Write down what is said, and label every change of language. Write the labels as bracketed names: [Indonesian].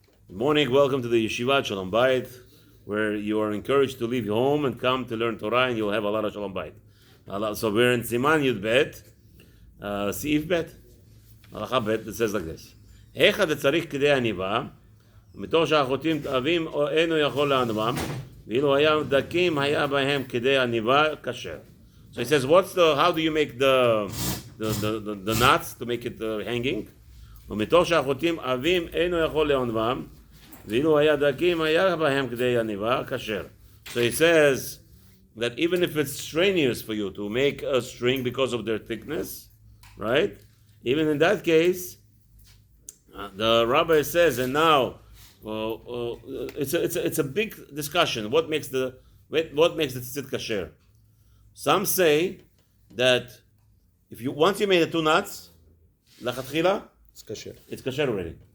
[English] Good morning, welcome to the Yeshiva Shalom Bayit, where you are encouraged to leave your home and come to learn Torah, and you'll have a lot of Shalom Bayit. So we're in Siman Yud Bet, Seif Bet, Halacha Bet, it says like this. [Hebrew] Echa detzarich k'dei aniva, מתוך שהחוטאים תאבים אינו יכול לענבם, ואילו היה דקים היה בהם כדי עניבה כשר. [English] So he says, how do you make the knots to make it hanging? [Hebrew] ומתוך שהחוטאים עבים אינו יכול לענבם, ואילו היה דקים היה בהם כדי עניבה כשר. [English] So he says that even if it's strenuous for you to make a string because of their thickness, right? Even in that case, the rabbi says, and now it's a big discussion. What makes the tzit kasher? Some say that once you made the two knots, lachatchila, it's kasher already.